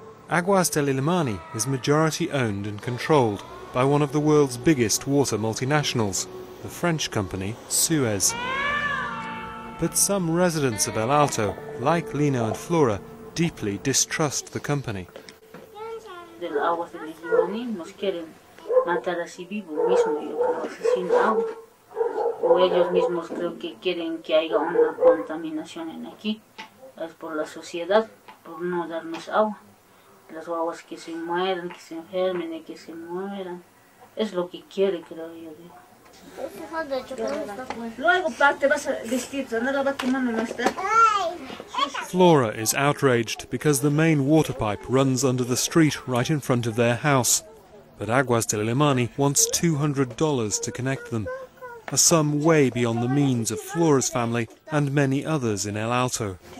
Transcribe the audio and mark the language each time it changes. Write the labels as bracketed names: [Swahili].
[English] Aguas del Illimani is majority owned and controlled by one of the world's biggest water multinationals, the French company Suez. But some residents of El Alto, like Lino and Flora, deeply distrust the company. [Spanish] Del Aguas del Illimani nos quieren matar así vivo mismo, yo creo, asesino agua. O ellos mismos creo que quieren que haya una contaminación en aquí. Es por la sociedad, por no darnos agua. Las aguas que se mueran, que se enfermen y que se mueran. Es lo que quiere, creo yo. Luego parte vas a vestirte, no la va quemando más tarde. [English] Flora is outraged because the main water pipe runs under the street right in front of their house. But Aguas del Illimani wants $200 to connect them, a sum way beyond the means of Flora's family and many others in El Alto.